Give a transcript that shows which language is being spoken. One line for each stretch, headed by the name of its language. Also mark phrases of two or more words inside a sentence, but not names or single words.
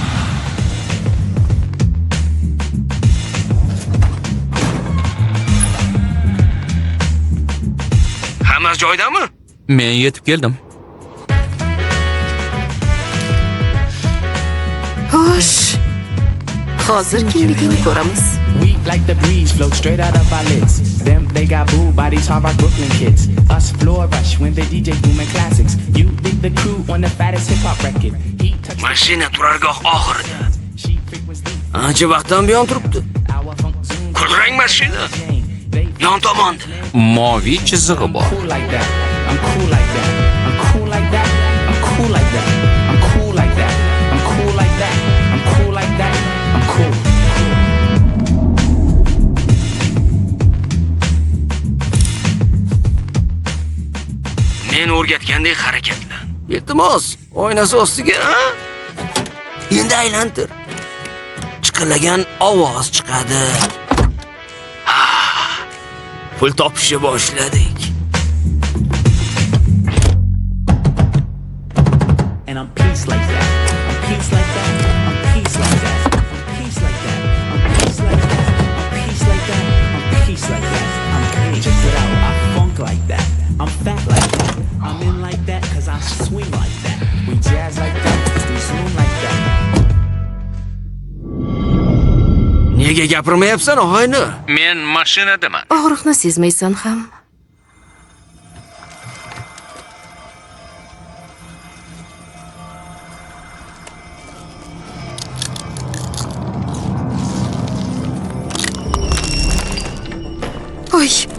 Uzbek: Hammasi joyidami? Men yetib keldim. Xo'sh. Hozir kimligini ko'ramiz.
English: We like the breeze, float straight out of our lids. Them, they got booed by these hard rock Brooklyn kids. Us floor rush when they DJ booming classics. You dig the crew on the fattest hip hop record. He touched
Uzbek: Mashina turargoh oxirida.
English: she frequency.
Uzbek: Ancha vaqtdan buyon turibdi.
English: Our funk zoom.
Uzbek: Kulrang mashina.
English: They
Uzbek: Yon tomonda. Moviy chizig'i bor.
English: cool like that. I'm cool like that. I'm cool like that. I'm cool like that. I'm cool like that. I'm cool like that. I'm cool like that. I'm cool.
Uzbek: Men o'rgatgandek harakatlan. Iltimos, oynasi ostiga, ha? Endi aylantir. Chiqillagan ovoz chiqadi. Pul topishni boshladik.
English: And I'm peace like that. I'm peace like that. I'm peace like that. I'm peace like that. I'm peace like that. I'm peace like that. I'm peace like that. I'm peace. Check it out. I funk like that. I'm fat like that. I'm in like that cause I swing like that. We jazz like that. We zoom like that.
Uzbek: Nega gapirmayapsan, og'ayni? Men mashinadaman. Og'riqni sezmaysan ham. Oy.